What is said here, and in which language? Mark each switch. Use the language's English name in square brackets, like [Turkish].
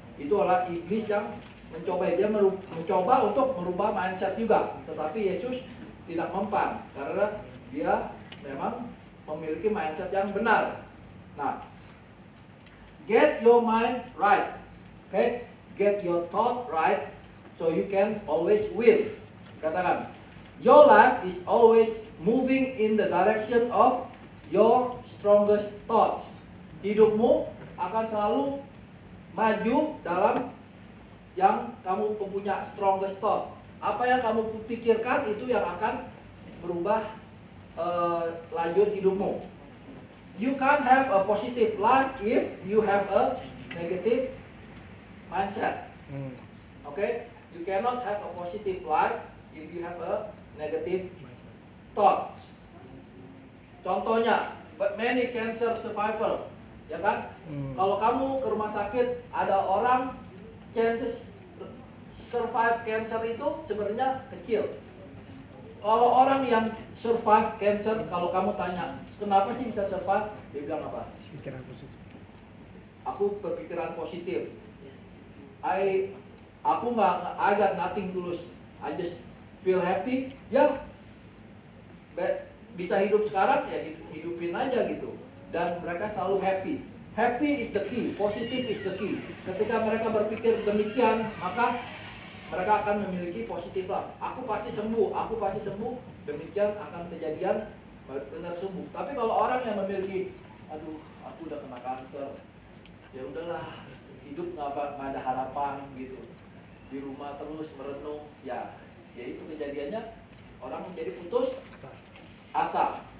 [Indonesian] Itu adalah iblis yang mencoba, dia mencoba untuk merubah mindset juga, tetapi Yesus tidak mempan karena dia memang memiliki mindset yang benar. [English] Nah, get your mind right, okay? Get your thought right, so you can always win. [Indonesian] Katakan, [English] your life is always moving in the direction of your strongest thoughts. [Indonesian] Hidupmu akan selalu maju dalam yang kamu punya [English] strongest thought. [Indonesian] Apa yang kamu pikirkan itu yang akan berubah lanjut hidupmu. [English] You can't have a positive life if you have a negative mindset. Okay? You cannot have a positive life if you have a negative thoughts. [Indonesian] Contohnya, [English] many cancer survivor, [Indonesian] ya kan? Kalau kamu ke rumah sakit, ada orang [English] chances survive cancer [Indonesian] itu sebenarnya kecil. Kalau orang yang survive cancer, kalau kamu tanya, kenapa sih bisa survive? Dia bilang apa? Pikiran positif. Aku berpikiran positif. [English] I got nothing to lose. I just feel happy. [Indonesian] Ya, bisa hidup sekarang ya hidupin aja gitu. Dan mereka selalu happy. [English] Happy is the key, positive is the key. [Indonesian] Ketika mereka berpikir demikian, maka mereka akan memiliki [English] positive life. [Indonesian] Aku pasti sembuh, demikian akan kejadian benar sembuh. Tapi kalau orang yang memiliki, aduh, aku udah kena kanker, ya udahlah, hidup nggak ada harapan gitu, di rumah terus merenung, ya itu kejadiannya orang menjadi putus asa.